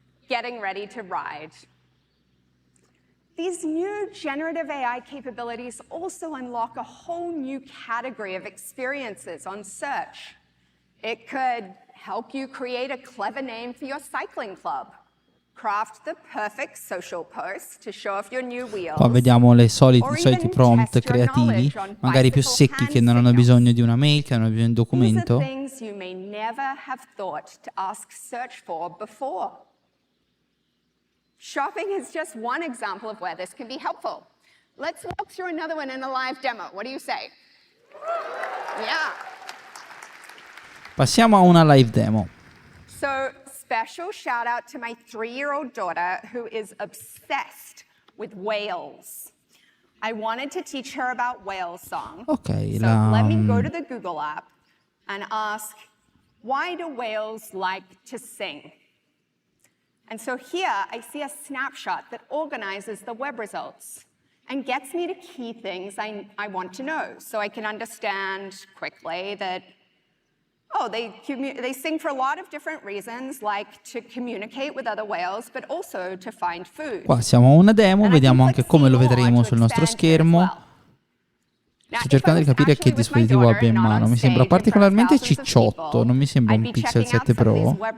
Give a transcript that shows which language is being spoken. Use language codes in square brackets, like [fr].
[en] Getting ready to ride. These new generative AI capabilities also unlock a whole new category of experiences on search. It could help you create a clever name for your cycling club. Craft the perfect social post to show off your new wheels. [it] Qua vediamo i soliti prompt creativi, magari più secchi, che non hanno bisogno di una mail, che hanno bisogno di un documento. [en] These are things you may never have thought to ask search for before. Shopping is just one example of where this can be helpful. Let's walk through another one in a live demo. What do you say? Yeah. [it] Passiamo a una live demo. [en] So, special shout out to my 3-year-old daughter who is obsessed with whales. I wanted to teach her about whale song. Ok, so let me go to the Google app and ask, why do whales like to sing? And so here I see a snapshot that organizes the web results and gets me to key things I want to know. So I can understand quickly that, they sing for a lot of different reasons, like to communicate with other whales, but also to find food. [it] Qua siamo a una demo, vediamo anche come lo vedremo sul nostro schermo. Sto cercando di capire che dispositivo abbia in mano. Mi sembra particolarmente cicciotto, non mi sembra un Pixel 7 Pro.